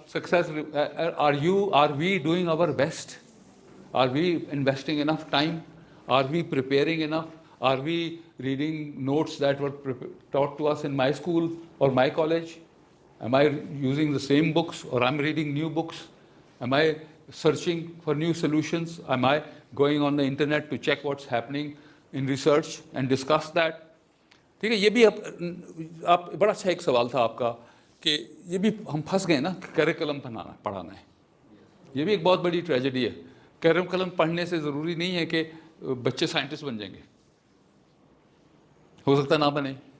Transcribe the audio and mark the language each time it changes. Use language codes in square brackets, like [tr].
[en] Success, are we doing our best? Are we investing enough time? Are we preparing enough? Are we reading notes that were taught to us in my school اور my college? Am I using the same books or I'm reading new books? Am I searching for new solutions? Am I going on the internet to check what's happening in research and discuss that? [ur] ٹھیک ہے. یہ بھی آپ بڑا اچھا ایک سوال تھا آپ کا کہ یہ بھی ہم پھنس گئے نا, کریکولم پڑھانا ہے. یہ بھی ایک بہت بڑی ٹریجڈی ہے. کریکولم پڑھنے سے ضروری نہیں ہے کہ بچے سائنٹسٹ بن جائیں گے, ہو سکتا نہ بنے.